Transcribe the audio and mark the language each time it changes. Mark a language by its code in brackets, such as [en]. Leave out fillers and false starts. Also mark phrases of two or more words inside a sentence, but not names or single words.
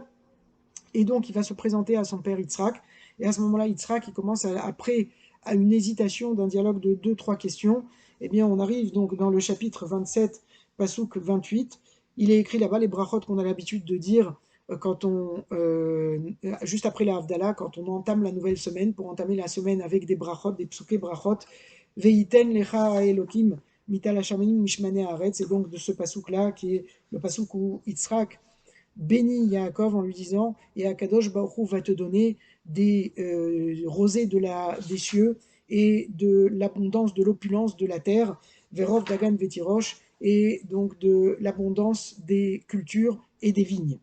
[fr] Et donc il va se présenter à son père Yitzhak. Et à ce moment-là, Yitzhak, il commence après à une hésitation d'un dialogue de deux, trois questions. Eh bien, on arrive donc dans le chapitre 27, Passouk 28. Il est écrit là-bas les brachot qu'on a l'habitude de dire juste après la Havdalah, quand on entame la nouvelle semaine, pour entamer la semaine avec des brachot, des [he] פסוקי ברכות. ויתן לך אלוהים מטל השמנים משמני הארץ. [fr] Et donc de ce pasouk-là, qui est le pasouk où Yitzhak bénit Yaakov en lui disant, et [he] הקדוש ברוך הוא [fr] va te donner des rosées des cieux et de l'abondance, de l'opulence de la terre, [he] ורוב דגן ותירוש, [fr] et donc de l'abondance des cultures et des vignes.